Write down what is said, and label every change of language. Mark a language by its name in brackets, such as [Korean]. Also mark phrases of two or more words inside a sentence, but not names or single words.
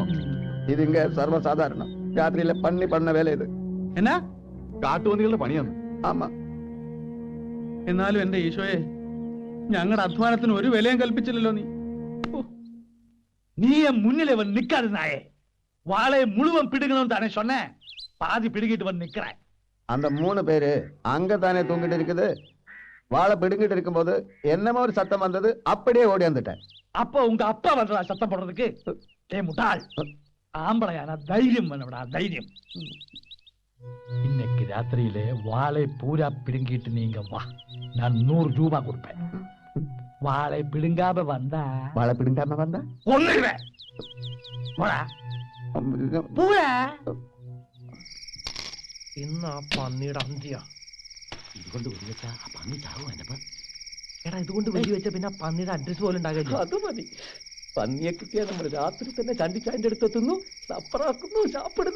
[Tamil] இது இங்க சர்வசாதாரணம். ராத்திரியில பண்ணி பண்ண வேலை இது. [Malayalam] എന്നാ? കാട്ടുപന്നികളുടെ പണിയാണ്. [Tamil] ஆமா. [Malayalam] എന്നാലും എന്റെ ഈശോയെ, ഞങ്ങളുടെ അധ്വാനത്തിന് ഒരു വിലയും കൽപ്പിച്ചില്ലല്ലോ നീ. [Tamil] நீ என் முன்னிலை வந்து நிக்காது நாயே. வாழை முழுவன் பிடுங்கணும் தானே சொன்னேன். பாதி பிடுங்கிட்டு வந்து நிக்கிறேன். அந்த 3 பேரு அங்கதானே தூங்கிட்டு இருக்குது. வாழை பிடுங்கிட்டு இருக்கும்போது என்னமோ ஒரு சத்தம் வந்தது. அப்படியே ஓடி வந்துட்டேன். அப்ப உங்க அப்பா வந்தா சத்தம் போடுறதுக்கு? ஏ முட்டாள், ஆம்பளையான தைரியம் வேணும்டா, தைரியம். இன்னைக்கு ராத்திரியிலே வாழை பூரா பிடுங்கிட்டு நீங்க வா, நான் 100 ரூபாய் கொடுப்பேன். வாழை பிடுங்காம வந்தா வாழை பிடுங்காம வந்தா ஒண்ணுவேன். போடா [Malayalam] പൂരാ. ഇന്ന് ആ പന്നിയുടെ അന്ത്യ. ഇതുകൊണ്ട് വെച്ചാ ആ പന്നി ചാവും. എടാ, ഇതുകൊണ്ട് വെടി വെച്ച പിന്നെ പന്നിയുടെ അഡ്രസ് പോലും ഉണ്ടാകില്ല. അത് മതി. പന്നിയെ കിട്ടിയാൽ നമ്മൾ രാത്രി തന്നെ ചണ്ടിച്ചായന്റെ അടുത്തെത്തുന്നു, സപ്പറാക്കുന്നു, ചാപ്പിടുന്നു.